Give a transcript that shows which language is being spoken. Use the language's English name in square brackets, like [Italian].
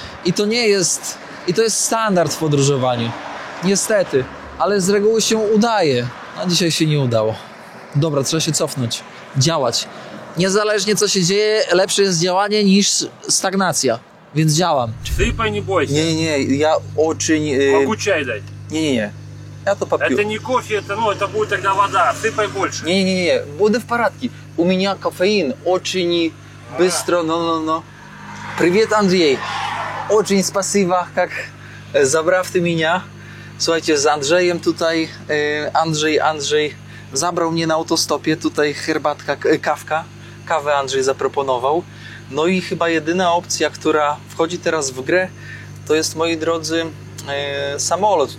[Polish] I to jest standard w podróżowaniu. Niestety. Ale z reguły się udaje. A dzisiaj się nie udało. Dobra, trzeba się cofnąć. Działać. Niezależnie co się dzieje, lepsze jest działanie niż stagnacja. Więc działam. [Russian] Sypaj, nie бойся. [Polish] Nie, ja очень... [Russian] Могу чай дать. Не. Я то попью. Это не кофе, это будет тогда вода. Сыпай больше. Не. Буду в порядке. У меня кофеин очень быстро. [Polish] No. [Russian] Привет, Andrzej. Очень спасибо, как забрал ты меня. [Polish] Słuchajcie, z Andrzejem tutaj, Andrzej zabrał mnie na autostopie, tutaj herbatka, kawę Andrzej zaproponował. No i chyba jedyna opcja, która wchodzi teraz w grę, to jest, moi drodzy, samolot.